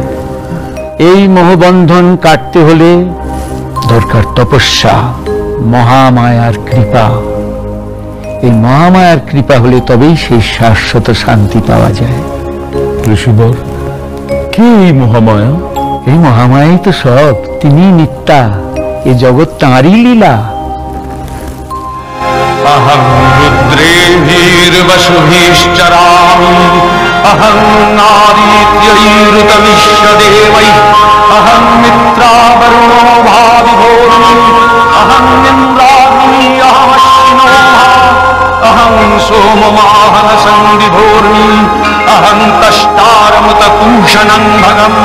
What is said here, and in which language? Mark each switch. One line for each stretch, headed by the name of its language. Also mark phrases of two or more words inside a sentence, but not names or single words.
Bangla: এই মোহবন্ধন কাটতে হলে দরকার তপস্যা, মহামায়ার কৃপা। এই মহামায়ার কৃপা হলে তবেই সেই শাশ্বত শান্তি পাওয়া যায়। ঋষিবর, কে এই মহামায়া? এই মহামায়াই তো সব, তিনি নিত্যা, এ জগৎ তাঁরই লীলা।
Sanskrit: अहं रुद्रेभिर्वसुभिश्चरामि अहं नारीत्यैरुतविश्वदेवैः अहं मित्रावरुणो भाविभोर्मि अहं इन्द्राग्नि अहमश्विनो अहं सोममाहनसन्दिभोर्मि अहं तष्टारमुतपूषणं भगम्